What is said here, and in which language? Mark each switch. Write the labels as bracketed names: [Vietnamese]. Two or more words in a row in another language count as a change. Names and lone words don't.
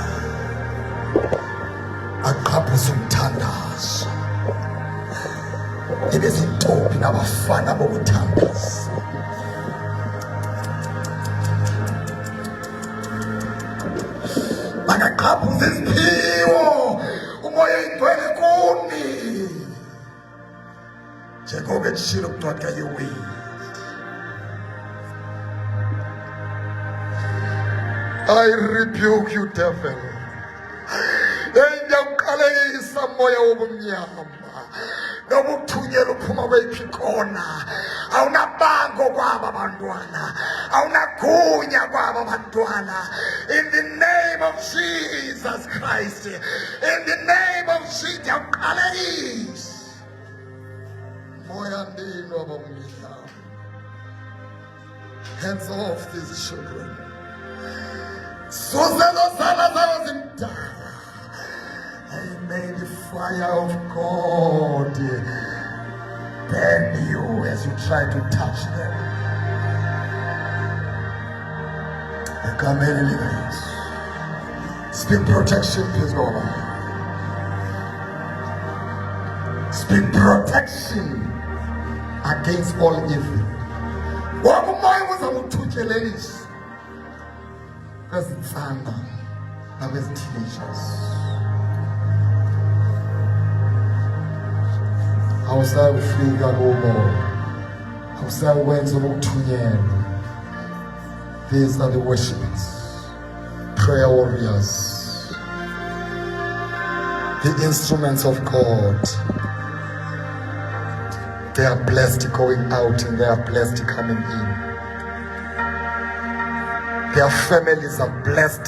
[Zulu] aqhaphuse umthandazo, nibe zintombi nabafana bokuthandaza. Makaqhaphuse iziphiwo umoya oyingcwele kuni, njengoba etshilo kuncwadi kaYoweli. [English] I rebuke you, devil. [Zulu] Ngiyaqalekisa moya wobumnyama nobuthunyela uphuma kweyiphi kona. Awunabango kwaba bantwana, awunagunya kwaba bantwana. [English] In the name of Jesus Christ, in the name of Jesus, [Zulu] ngiyaqalekisa moya ndini wabumnyama. [English] Hands off these children. And may the fire of God burn you as you try to touch them. Speak protection, please go on. Speak protection against all evil. [Zulu] Kwezitsana nakwezi-teenagers, awusayufika kubo, awusayukwenza ubukuthunyelwa. [English] These are the worshippers, prayer warriors, the instruments of God. They are blessed going out and they are blessed coming in. Their families are blessed.